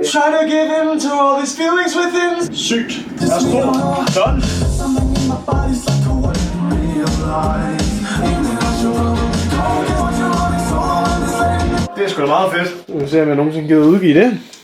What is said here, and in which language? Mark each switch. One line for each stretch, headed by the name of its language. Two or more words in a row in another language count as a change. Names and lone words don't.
English: Try to give in to all these feelings within.
Danish: Sygt. Værsgo. Sådan. Det er sgu da meget fedt. Nu ser jeg, om jeg nogensinde gider udgive det.